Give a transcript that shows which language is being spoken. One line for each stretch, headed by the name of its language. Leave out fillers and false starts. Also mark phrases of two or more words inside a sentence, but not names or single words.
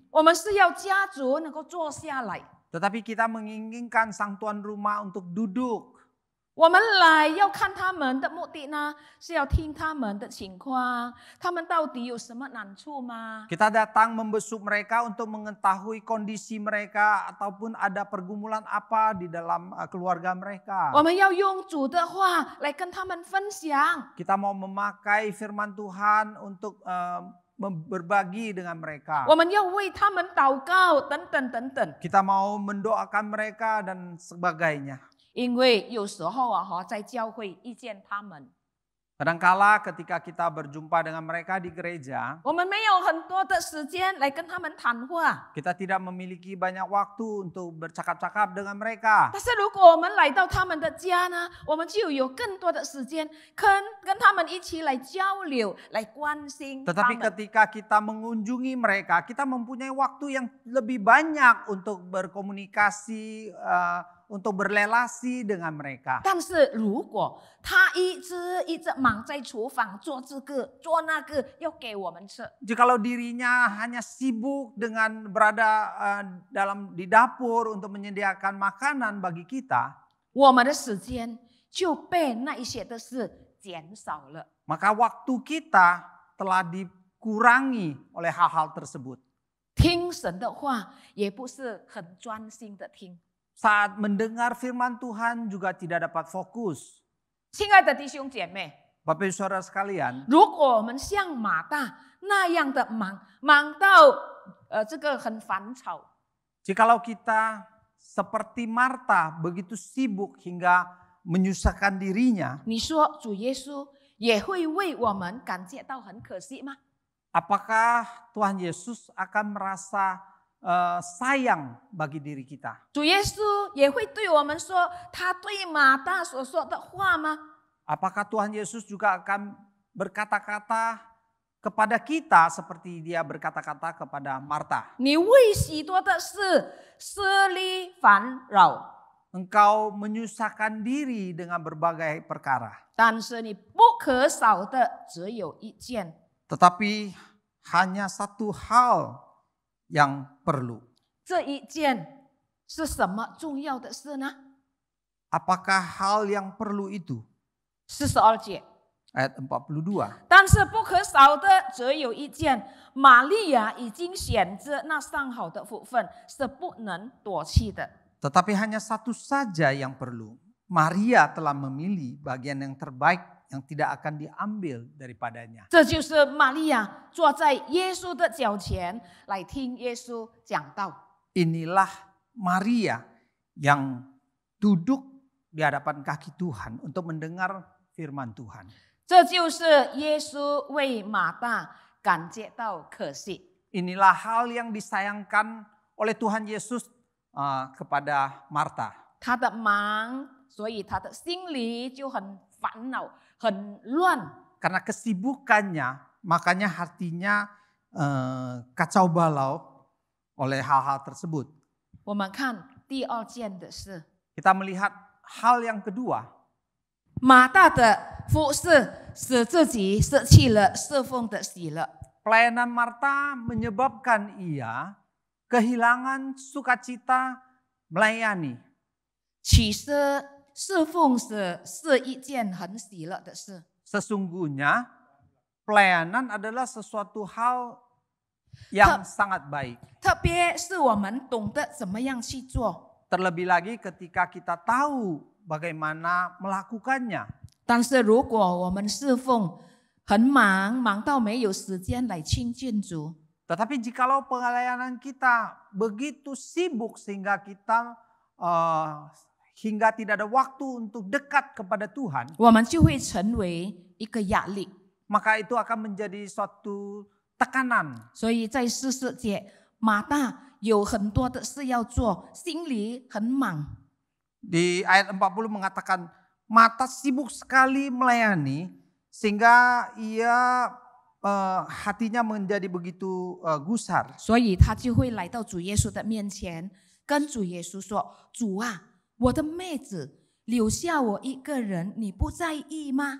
Chinese: 我们是要家族能够坐下来，
Indonesian: Tetapi kita menginginkan sang tuan rumah untuk duduk.
Chinese: 我们来要看他们的目的呢，是要听他们的情况，他们到底有什么难处吗？
Indonesian: Kita datang membesuk mereka untuk mengetahui kondisi mereka ataupun ada pergumulan apa di dalam keluarga mereka.
Chinese: 我们要用主的话来跟他们分享。
Indonesian: Kita mau memakai firman Tuhan untuk berbagi dengan mereka.
Chinese: 我们要为他们祷告，等等。
Indonesian: Kita mau mendoakan mereka dan sebagainya.
Chinese: 因为有时候在教会遇见他们，
Indonesian: Kadangkala ketika kita berjumpa dengan mereka di gereja,
Chinese: 我们没有很多的时间来跟他们谈话。
Indonesian: kita tidak memiliki banyak waktu untuk bercakap-cakap dengan mereka.
Chinese: 但是如果我们来到他们的家呢，我们就有更多的时间跟他们一起来交流，来关心他
Indonesian: Tetapi
Chinese: 们。
Indonesian: ketika kita mengunjungi mereka, kita mempunyai waktu yang lebih banyak untuk berkomunikasi, untuk berrelasi dengan mereka.
Chinese: 但是如果他一直忙在厨房做这个做那个，要给我们吃，
Indonesian: Jikalau dirinya hanya sibuk dengan berada di dapur untuk menyediakan makanan bagi kita,
Chinese: 我们的时间就被那一些的事减少了。
Indonesian: maka waktu kita telah dikurangi oleh hal-hal tersebut.
Chinese: 听神的话也不是很专心的听。
Indonesian: Saat mendengar firman Tuhan juga tidak dapat fokus.
Chinese: 亲爱的弟兄姐妹，
Indonesian: Bapak Ibu Saudara sekalian,
Chinese: 如果我们像马大那样的忙到这个很烦吵，
Indonesian: jikalau kita seperti Marta begitu sibuk hingga menyusahkan dirinya,
Chinese: 你说主耶稣也会为我们感觉到很可惜吗？
Indonesian: apakah Tuhan Yesus akan merasa sayang bagi diri kita?
Chinese: 主耶稣也会对我们说他对马大所说的话吗？
Indonesian: Apakah Tuhan Yesus juga akan berkata-kata kepada kita seperti dia berkata-kata kepada Marta.
Chinese: 你为许多的事思虑烦扰，
Indonesian: Engkau menyusahkan diri dengan berbagai perkara.
Chinese: 但是你不可少的只有一件，
Indonesian: Tetapi hanya satu hal yang perlu.
Chinese: 这一件是什么重要的事呢？
Indonesian: Apakah hal yang perlu itu?
Chinese: 42 节。
Indonesian: Ayat 42.
Chinese: 但是不可少的只有一件，玛利亚已经选择那上好的福分，是不能夺去的。
Indonesian: Tetapi hanya satu saja yang perlu. Maria telah memilih bagian yang terbaik yang tidak akan diambil daripadanya.
Chinese: 这就是玛利亚坐在耶稣的脚前来听耶稣讲道。
Indonesian: Inilah Maria yang duduk di hadapan kaki Tuhan untuk mendengar firman Tuhan.
Chinese: 这就是耶稣为马大感觉到可惜。
Indonesian: Inilah hal yang disayangkan oleh Tuhan Yesus kepada Marta.
Chinese: 他的忙，所以他的心里就很烦恼、很乱。
Indonesian: Karena kesibukannya, makanya hatinya kacau balau oleh hal-hal tersebut.
Chinese: 我们看第二件的事，
Indonesian: Kita melihat hal yang kedua.
Chinese: 马大的服侍使自己失去了侍奉的喜乐。
Indonesian: Pelayanan Marta menyebabkan ia kehilangan sukacita melayani.
Chinese: 其实侍奉是一件很喜乐的事。
Indonesian: Sesungguhnya pelayanan adalah sesuatu hal yang sangat baik.
Chinese: 特别是我们懂得怎么样去做。
Indonesian: Terlebih lagi ketika kita tahu bagaimana melakukannya.
Chinese: 但是如果我们侍奉很忙，忙到没有时间来亲近主，
Indonesian: Tetapi jikalau pelayanan kita begitu sibuk sehingga kita hingga tidak ada waktu untuk dekat kepada Tuhan,
Chinese: 我们就会成为一个压力。
Indonesian: maka itu akan menjadi suatu tekanan.
Chinese: 所以在44节，马大有很多的事要做，心里很忙。
Indonesian: Di ayat 40 mengatakan Marta sibuk sekali melayani sehingga ia hatinya menjadi begitu gusar.
Chinese: 所以他就会来到主耶稣的面前，跟主耶稣说：“主啊，我的妹子留下我一个人，你不在意吗？”